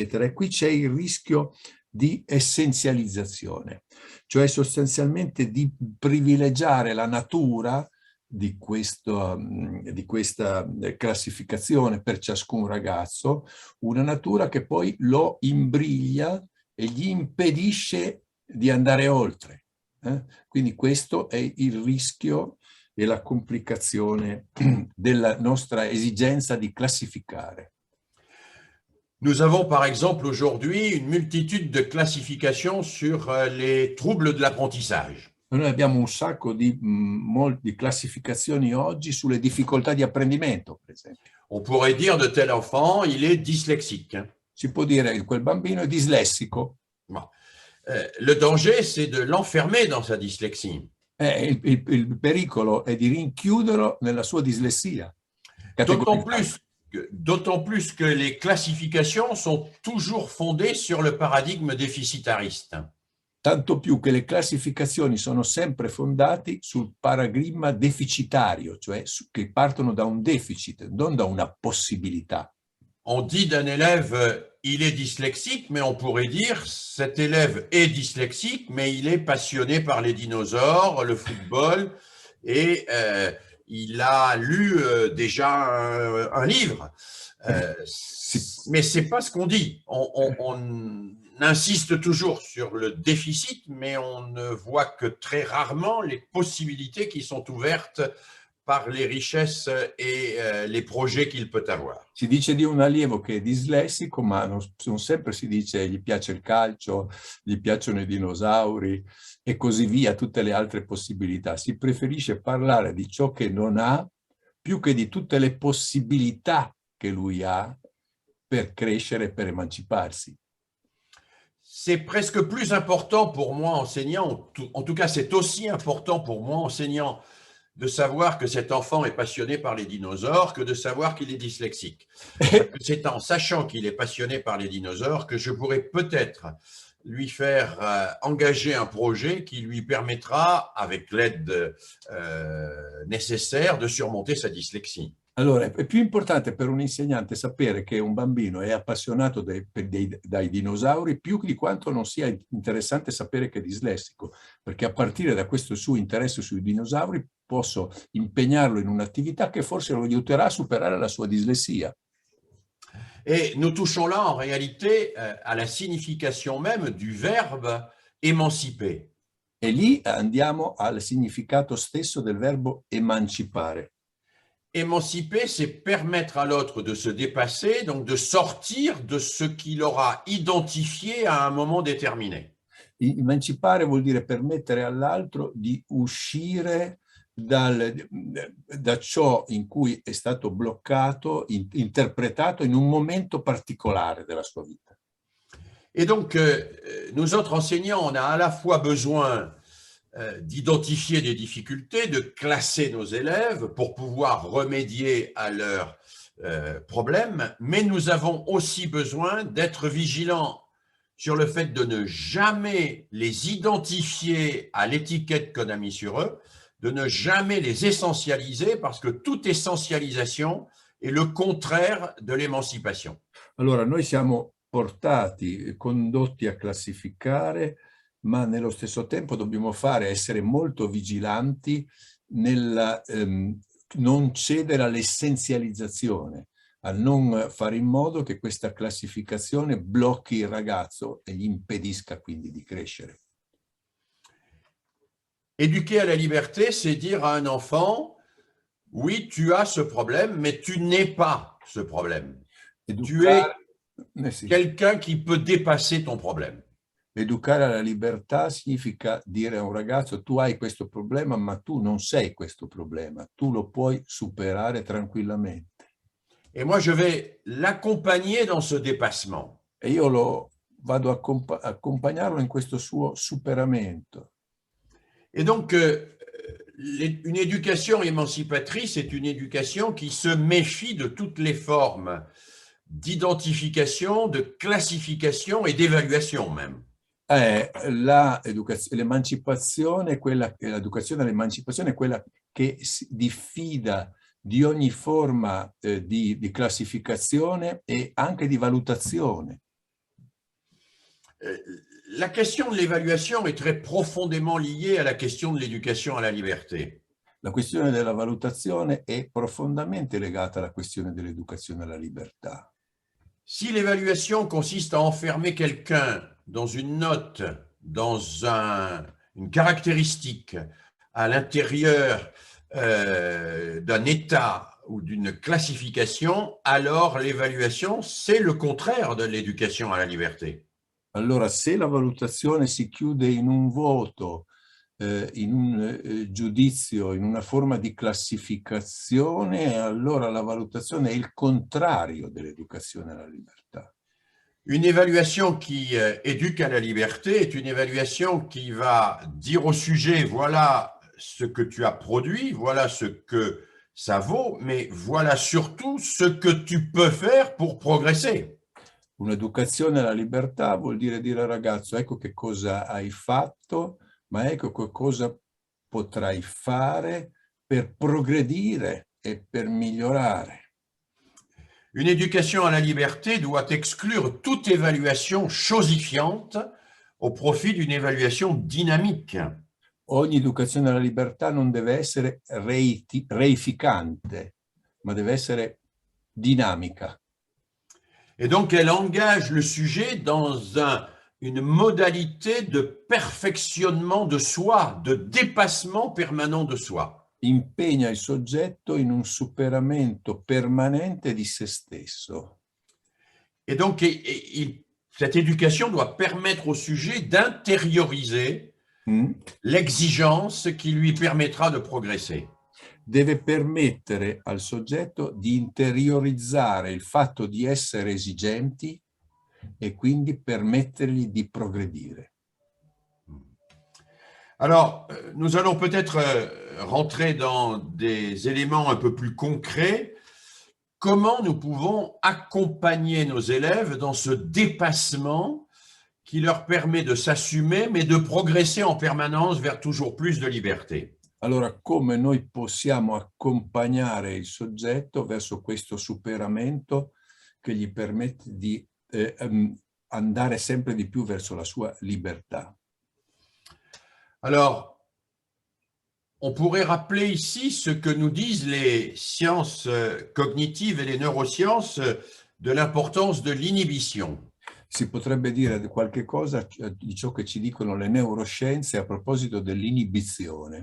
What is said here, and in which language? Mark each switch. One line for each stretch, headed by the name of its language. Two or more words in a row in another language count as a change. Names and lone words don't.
Italian: E qui c'è il rischio di essenzializzazione, cioè sostanzialmente di privilegiare la natura di questa classificazione per ciascun ragazzo, una natura che poi lo imbriglia e gli impedisce di andare oltre. Quindi questo è il rischio e la complicazione della nostra esigenza di classificare.
French: Nous avons par exemple aujourd'hui une multitude de classifications sur les troubles de l'apprentissage.
Italian: Noi abbiamo un sacco di classificazioni oggi sulle difficoltà di apprendimento, per esempio.
French: On pourrait dire de tel enfant, il est dyslexique.
Italian: Si può dire che quel bambino è dislessico.
French: Le danger, c'est de l'enfermer dans sa dyslexie.
Italian: Il pericolo è di rinchiuderlo nella sua dislessia.
French: D'autant plus que les classifications sont toujours fondées sur le paradigme déficitariste.
Italian: Tanto più che le classificazioni sono sempre fondate sul paradigma deficitario, cioè che partono da un deficit, non da una possibilità.
French: On dit d'un élève, il est dyslexique, mais on pourrait dire, cet élève est dyslexique, mais il est passionné par les dinosaures, le football, et il a lu déjà un livre. Mais ce n'est pas ce qu'on dit. On insiste toujours sur le déficit, mais on ne voit que très rarement les possibilités qui sont ouvertes par les richesses e les projets qu'il peut avoir.
Italian: Si dice di un allievo che è dislessico, ma non sempre si dice gli piace il calcio, gli piacciono i dinosauri e così via, tutte le altre possibilità. Si preferisce parlare di ciò che non ha più che di tutte le possibilità che lui ha per crescere, per emanciparsi.
French: C'est presque plus important pour moi, enseignant, en tout cas c'est aussi important pour moi, enseignant, de savoir que cet enfant est passionné par les dinosaures que de savoir qu'il est dyslexique. C'est en sachant qu'il est passionné par les dinosaures que je pourrais peut-être lui faire engager un projet qui lui permettra, avec l'aide nécessaire, de surmonter sa dyslexie.
Italian: Allora, è più importante per un insegnante sapere che un bambino è appassionato dai dinosauri più di quanto non sia interessante sapere che è dislessico, perché a partire da questo suo interesse sui dinosauri posso impegnarlo in un'attività che forse lo aiuterà a superare la sua dislessia.
French: Et nous touchons là en réalité à la signification même du verbe émanciper.
Italian: E lì andiamo al significato stesso del verbo emancipare.
French: Émanciper, c'est permettre à l'autre de se dépasser, donc de sortir de ce qu'il aura identifié à un moment déterminé.
Italian: Emancipare vuol dire permettere all'altro di uscire da ciò in cui è stato bloccato, interpretato in un momento particolare della sua vita.
French: Et donc, nous autres enseignants, on a à la fois besoin d'identifier des difficultés, de classer nos élèves pour pouvoir remédier à leurs problèmes, mais nous avons aussi besoin d'être vigilants sur le fait de ne jamais les identifier à l'étiquette qu'on a mise sur eux, de ne jamais les essentialiser, parce que toute essentialisation est le contraire de l'émancipation.
Italian: Allora, noi siamo portati, condotti a classificare, ma nello stesso tempo dobbiamo essere molto vigilanti nel non cedere all'essenzializzazione, a non fare in modo che questa classificazione blocchi il ragazzo e gli impedisca quindi di crescere.
French: Éduquer à la liberté, c'est dire à un enfant, oui, tu as ce problème, mais tu n'es pas ce problème. Tu es quelqu'un qui peut dépasser ton problème.
Italian: Educare alla libertà significa dire a un ragazzo: tu hai questo problema, ma tu non sei questo problema, tu lo puoi superare tranquillamente.
French: Et moi, je vais l'accompagner dans ce dépassement.
Italian: E io vado a accompagnarlo in questo suo superamento.
French: Et donc, une éducation émancipatrice est une éducation qui se méfie de toutes les formes d'identification, de classification et d'évaluation même.
Italian: L'emancipazione, l'educazione all'emancipazione è quella che si diffida di ogni forma di classificazione e anche di valutazione.
French: La question de l'évaluation est très profondément liée à la question de l'éducation à la liberté.
Italian: La questione della valutazione è profondamente legata alla questione dell'educazione alla libertà.
French: Si l'évaluation consiste à enfermer quelqu'un dans une note, dans une caractéristique à l'intérieur d'un état ou d'une classification, alors l'évaluation, c'est le contraire de l'éducation à la liberté.
Italian: Allora, se la valutazione si chiude in un voto, in un giudizio, in una forma di classificazione, allora la valutazione è il contrario dell'educazione alla libertà.
French: Une évaluation qui éduque à la liberté est une évaluation qui va dire au sujet, voilà ce que tu as produit, voilà ce que ça vaut, mais voilà surtout ce que tu peux faire pour progresser.
Italian: Un'educazione alla libertà vuol dire al ragazzo: ecco che cosa hai fatto, ma ecco che cosa potrai fare per progredire e per migliorare.
French: Une éducation à la liberté doit exclure toute évaluation chosifiante au profit d'une évaluation dynamique.
Italian: Ogni educazione alla libertà non deve essere reificante, ma deve essere dinamica.
French: Et donc, elle engage le sujet dans une modalité de perfectionnement de soi, de dépassement permanent de soi.
Italian: Impegna il soggetto in un superamento permanente di se stesso.
French: Et donc, cette éducation doit permettre au sujet d'intérioriser l'exigence qui lui permettra de progresser.
Italian: Deve permettere al soggetto di interiorizzare il fatto di essere esigenti e quindi permettergli di progredire.
French: Alors, nous allons peut-être rentrer dans des éléments un peu plus concrets. Comment nous pouvons accompagner nos élèves dans ce dépassement qui leur permet de s'assumer, mais de progresser en permanence vers toujours plus de liberté?
Italian: Allora, come noi possiamo accompagnare il soggetto verso questo superamento che gli permette di andare sempre di più verso la sua libertà?
French: Alors, on pourrait rappeler ici ce que nous disent les sciences cognitives et les neurosciences de l'importance de l'inhibition.
Italian: Si potrebbe dire qualche cosa di ciò che ci dicono le neuroscienze a proposito dell'inibizione.